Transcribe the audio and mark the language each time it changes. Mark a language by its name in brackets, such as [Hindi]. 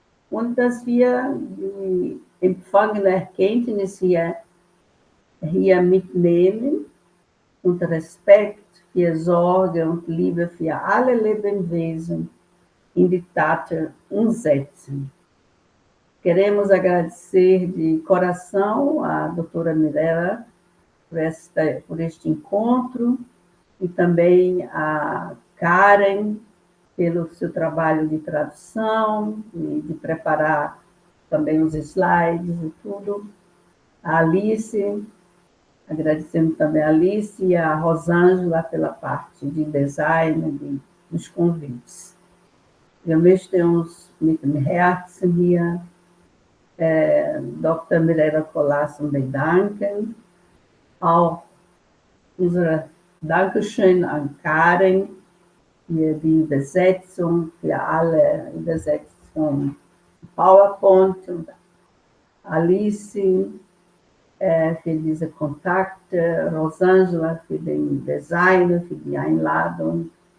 [German] Und dass wir die empfangene Erkenntnis hier hier mitnehmen und Respekt für Sorge und Liebe für alle Lebewesen in die Tat umsetzen. [Portuguese] Queremos agradecer de coração a doutora Mirella por este encontro e também a Karen pelo seu trabalho de tradução e de preparar também os slides e tudo. A Alice, agradecendo também a Alice e a Rosângela pela parte de design dos convites. [German] Wir möchten uns mit dem Herzen hier Dr. Mirella Colasso bedanken, auch unser Dankeschön an Karen für die Übersetzung, für alle Übersetzungen PowerPoint und Alice für diese Kontakte, Rosângela für den Design, für die Einladung.